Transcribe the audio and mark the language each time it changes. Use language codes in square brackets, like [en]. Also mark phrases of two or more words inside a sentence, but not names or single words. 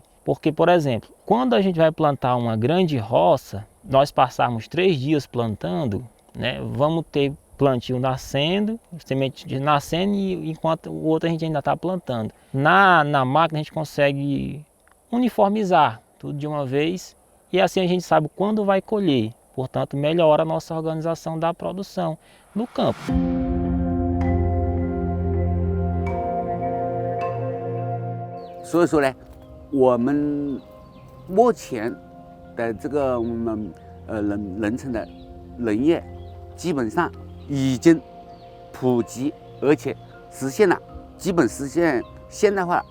[pt] Porque, por exemplo, quando a gente vai plantar uma grande roça, nós passarmos 3 dias plantando, né, vamos ter plantio nascendo, semente nascendo, e enquanto o outro a gente ainda está plantando. Na máquina a gente consegue uniformizar tudo de uma vez e assim a gente sabe quando vai colher. Portanto, melhora a nossa organização da produção no campo. [zh] 所以说呢，我们目前的这个农村的农业基本上已经普及，而且实现了基本实现现代化。